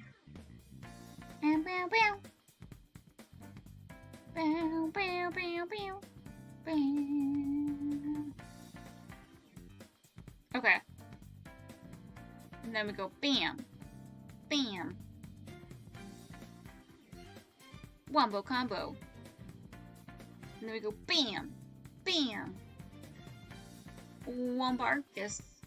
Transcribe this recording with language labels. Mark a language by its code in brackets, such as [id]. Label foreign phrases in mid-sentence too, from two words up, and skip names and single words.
[en] Bam, bam, bam. Bam, bam, bam, bam. Bam. Okay. And then we go bam. Bam. Wombo combo. And then we go bam. Bam. Wombarkus.